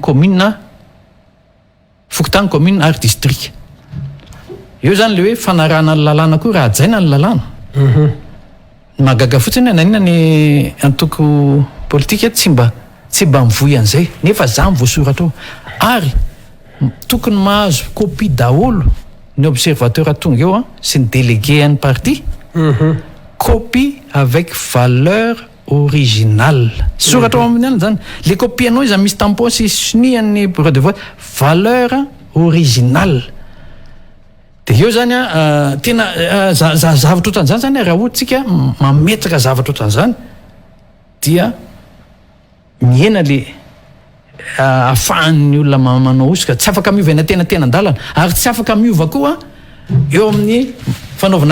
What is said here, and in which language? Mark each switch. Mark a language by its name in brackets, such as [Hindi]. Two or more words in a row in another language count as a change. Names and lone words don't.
[Malagasy] commune fokotany commune ary district io zany le hoe fanarahana ny lalàna koa raha ajaina ny lalàna magaga fotsiny nanina ny antoko politika tsy mba mivoy an'izay nefa za mivoasoratra ary tokony mahazo copie daholo ny observateur atonga eo sy ny délégué any parti [French] copie avec valeur originale [Malagasy] soratra amin'ny any zany le copie anao izy misy tampon sy sinian'ny [French] bureau de vote valeur originale [Malagasy] de eo zany tena zavatra ohatran'izany zany raha ohatsika mametraka zavatra ohatran'izany dia miena le ahafahan'ny olona manao osika tsy afaka miova ena tenantenan-dalana ary tsy afaka miova koa eo amin'ny fanaovana